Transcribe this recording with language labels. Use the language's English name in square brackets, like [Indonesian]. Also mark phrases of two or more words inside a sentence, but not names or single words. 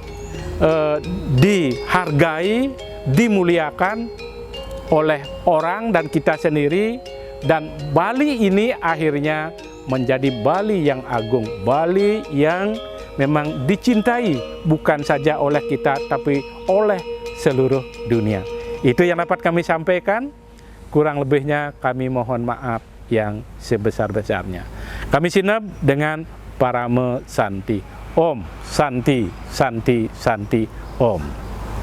[Indonesian] dihargai, dimuliakan oleh orang dan kita sendiri, dan Bali ini akhirnya menjadi Bali yang agung, Bali yang memang dicintai bukan saja oleh kita tapi oleh seluruh dunia. Itu yang dapat kami sampaikan. Kurang lebihnya kami mohon maaf yang sebesar-besarnya. Kami sinep dengan Parame Santi. [Sanskrit] Om Santi Santi Santi Om.